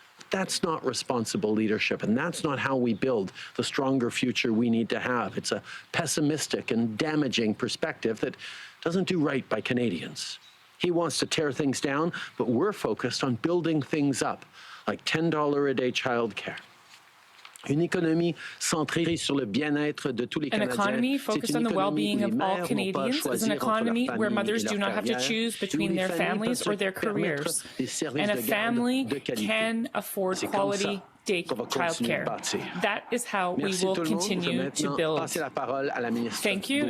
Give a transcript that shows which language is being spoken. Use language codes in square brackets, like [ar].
[en] That's not responsible leadership, and that's not how we build the stronger future we need to have. It's a pessimistic and damaging perspective that doesn't do right by Canadians. He wants to tear things down, but we're focused on building things up, like $10 a day childcare. [fr] Une économie centrée sur le bien-être de tous les Canadiens. [en] An economy focused on the well-being of all Canadians is an economy where mothers do not have to choose between their families or their careers. And a family can afford quality childcare. That is how we will continue to build. Thank you.